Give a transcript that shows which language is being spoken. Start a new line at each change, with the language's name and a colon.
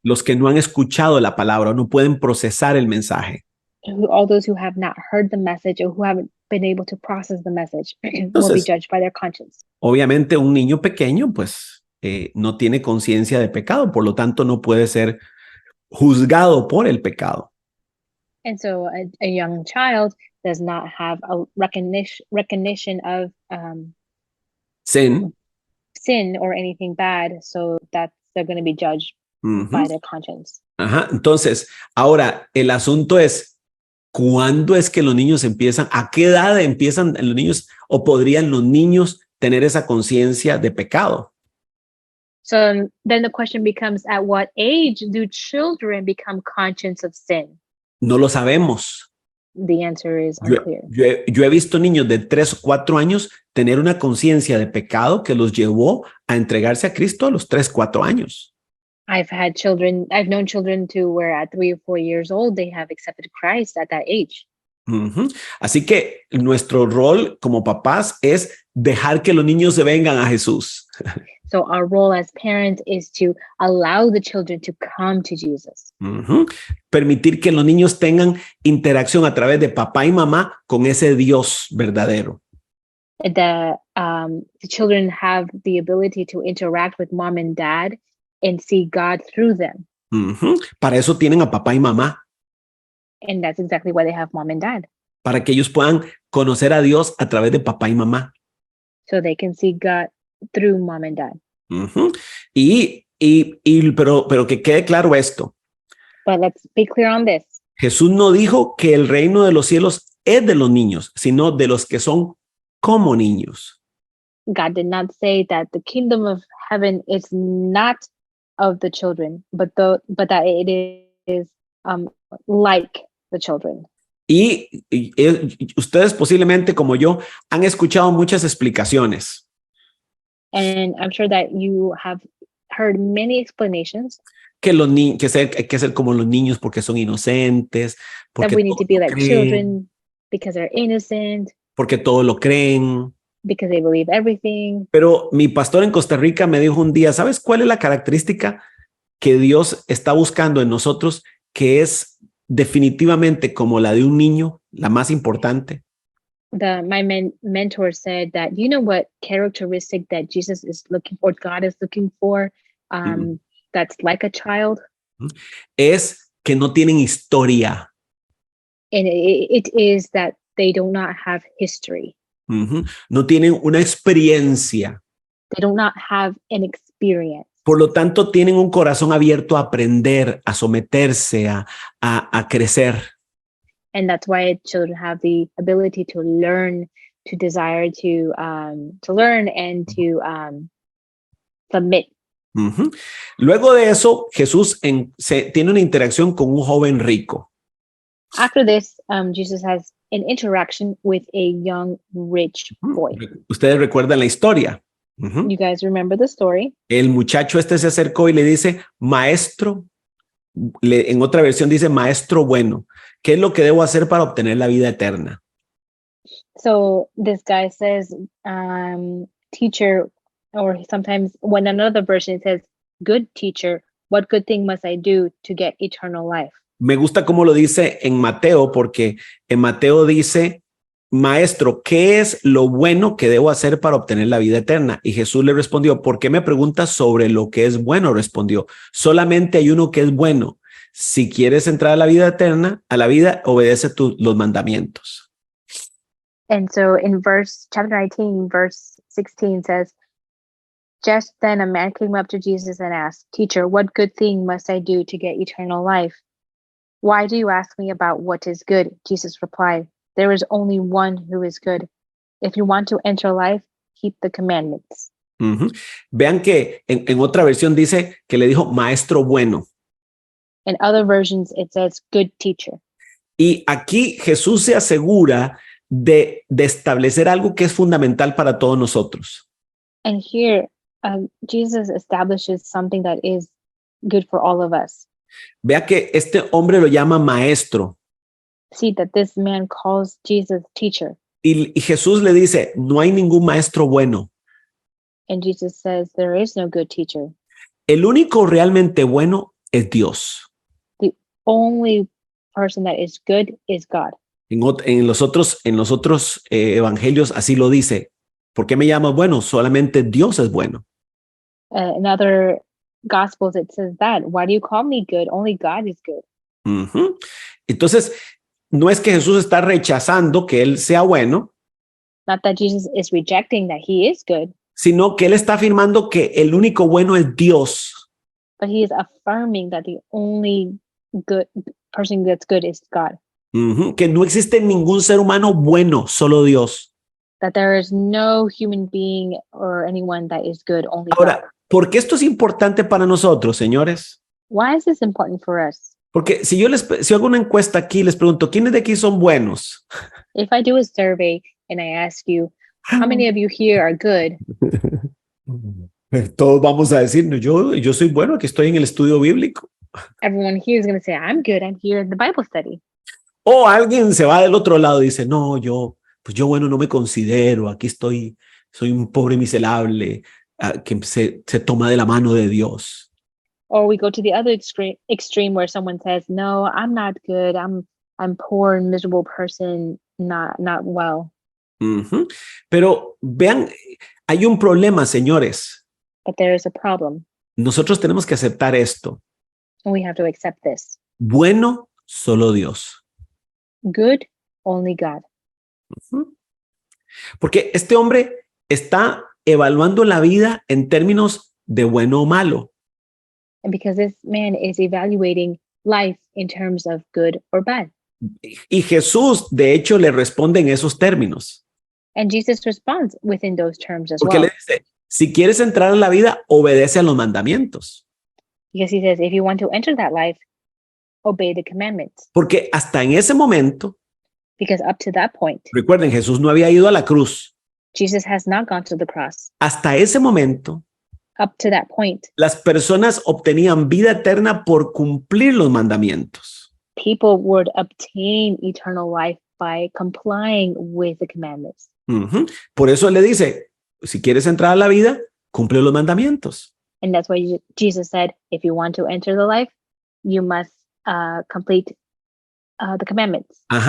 Spanish: Los que no han escuchado la palabra no pueden procesar el mensaje.
English: All those who have not heard the message or who haven't been able to process the message will be judged by their conscience.
Spanish: Obviamente un niño pequeño pues no tiene conciencia de pecado, por lo tanto no puede ser juzgado por el pecado.
English: And so a young child does not have a recognition of sin or anything bad, so that they're going to be judged by their conscience.
Spanish: Ajá. Entonces, ahora el asunto es, ¿cuándo es que los niños empiezan? ¿A qué edad empiezan los niños o podrían los niños tener esa conciencia de pecado?
English: So then the question becomes, at what age do children become conscious of sin?
Spanish: No lo sabemos.
English: The answer is
Spanish: Yo,
English: unclear.
Spanish: yo he visto niños de 3 o 4 años tener una conciencia de pecado que los llevó a entregarse a Cristo a los 3, 4 años.
English: I've known children to where at 3 or 4 years old, they have accepted Christ at that age.
Spanish: Así que nuestro rol como papás es dejar que los niños se vengan a Jesús.
English: So our role as parents is to allow the children to come to Jesus.
Spanish: Permitir que los niños tengan interacción a través de papá y mamá con ese Dios verdadero.
English: The children have the ability to interact with mom and dad and see God through them.
Spanish: Para eso tienen a papá y mamá.
English: And that's exactly why they have mom and dad.
Spanish: Para que ellos puedan conocer a Dios a través de papá y mamá.
English: So they can see God through mom and dad.
Spanish: Pero que quede claro esto.
English: But let's be clear on this.
Spanish: Jesús no dijo que el reino de los cielos es de los niños, sino de los que son como niños.
English: God did not say that the kingdom of heaven is not of the children, but that it is like the children.
Spanish: Y ustedes posiblemente como yo han escuchado muchas explicaciones.
English: And I'm sure that you have heard many explanations.
Spanish: Que hay que ser como los niños porque son inocentes. Porque
English: that we need to be like
Spanish: creen,
English: children because they're innocent.
Spanish: Porque todo lo creen.
English: Because they believe everything.
Spanish: Pero mi pastor en Costa Rica me dijo un día, ¿sabes cuál es la característica que Dios está buscando en nosotros que es definitivamente como la de un niño, la más importante?
English: My mentor said that, you know what characteristic that Jesus is looking for, God is looking for, that's like a child?
Spanish: Es que no tienen historia.
English: And it is that they do not have history.
Spanish: No tienen una experiencia.
English: They do not have an experience.
Spanish: Por lo tanto, tienen un corazón abierto a aprender, a someterse, a crecer.
English: And that's why children have the ability to learn, to desire to learn and to submit.
Spanish: Luego de eso, Jesús tiene una interacción con un joven rico.
English: After this, Jesus has an interaction with a young rich boy.
Spanish: Ustedes recuerdan la historia.
English: You guys remember the story?
Spanish: El muchacho se acercó y le dice, maestro, en otra versión dice, maestro bueno, ¿qué es lo que debo hacer para obtener la vida eterna?
English: So this guy says, teacher, or sometimes when another version says, good teacher, what good thing must I do to get eternal life?
Spanish: Me gusta cómo lo dice en Mateo, porque en Mateo dice, maestro, ¿qué es lo bueno que debo hacer para obtener la vida eterna? Y Jesús le respondió, ¿por qué me preguntas sobre lo que es bueno? Respondió, solamente hay uno que es bueno. Si quieres entrar a la vida eterna, a la vida, obedece los mandamientos.
English: And so in chapter 19, verse 16 says, just then a man came up to Jesus and asked, teacher, what good thing must I do to get eternal life? Why do you ask me about what is good? Jesus replied, there is only one who is good. If you want to enter life, keep the commandments.
Spanish: Vean que en otra versión dice que le dijo maestro bueno.
English: In other versions, it says good teacher.
Spanish: Y aquí Jesús se asegura de establecer algo que es fundamental para todos nosotros.
English: And here, Jesus establishes something that is good for all of us.
Spanish: Vea que este hombre lo llama maestro.
English: See that this man calls Jesus teacher.
Spanish: Y Jesús le dice, no hay ningún maestro bueno.
English: And Jesus says, there is no good teacher.
Spanish: El único realmente bueno es Dios.
English: The only person that is good is God.
Spanish: En los otros evangelios así lo dice. ¿Por qué me llamas bueno? Solamente Dios es bueno.
English: In other Gospels, it says that. Why do you call me good? Only God is good.
Spanish: Entonces, no es que Jesús está rechazando que él sea bueno.
English: Not that Jesus is rejecting that he is good.
Spanish: Sino que él está afirmando que el único bueno es Dios.
English: but he is affirming that the only good person that's good is God.
Spanish: Que no existe ningún ser humano bueno, solo Dios.
English: That there is no human being or anyone that is good, only God.
Spanish: Ahora, ¿por qué esto es importante para nosotros, señores?
English: Why is this important for us?
Spanish: Porque si hago una encuesta aquí, les pregunto, ¿quiénes de aquí son buenos?
English: If I do a survey and I ask you, how many of you here are good?
Spanish: Todos vamos a decir, "No, yo soy bueno, aquí estoy en el estudio bíblico."
English: Everyone here is going to say, I'm good. I'm here in the Bible study.
Spanish: O alguien se va del otro lado y dice, no, yo bueno no me considero, aquí estoy, soy un pobre miserable que se toma de la mano de Dios.
English: Or we go to the other extreme where someone says, no, I'm not good. I'm poor and miserable person, not well.
Spanish: Pero vean, hay un problema, señores.
English: But there is a problem.
Spanish: Nosotros tenemos que aceptar esto.
English: And we have to accept this.
Spanish: Bueno, solo Dios.
English: Good, only God.
Spanish: Porque este hombre está evaluando la vida en términos de bueno o malo.
English: And because this man is evaluating life in terms of good or bad.
Spanish: Y Jesús, de hecho, le responde en esos términos.
English: And Jesus responds within those terms as
Spanish: Porque
English: well.
Spanish: le dice, si quieres entrar en la vida, obedece a los mandamientos.
English: Because he says, if you want to enter that life, obey the commandments.
Spanish: Porque hasta en ese momento,
English: Because up to that point,
Spanish: recuerden, Jesús no había ido a la cruz.
English: Jesus has not gone to the cross.
Spanish: Hasta ese momento,
English: Up to that point,
Spanish: las personas obtenían vida eterna por cumplir los mandamientos.
English: people would obtain eternal life by complying with the commandments.
Spanish: Por eso le dice, si quieres entrar a la vida, cumple los mandamientos.
English: And that's why Jesus said, if you want to enter the life, you must complete the commandments.